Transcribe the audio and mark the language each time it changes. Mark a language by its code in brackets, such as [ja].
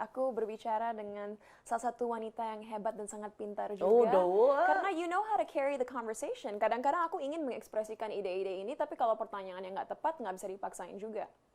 [id] Aku berbicara dengan salah satu wanita yang hebat dan sangat pintar juga. Karena [en] you know how to carry the conversation. [id] Kadang-kadang aku ingin mengekspresikan ide-ide ini, tapi kalau pertanyaannya nggak tepat, nggak bisa dipaksain juga.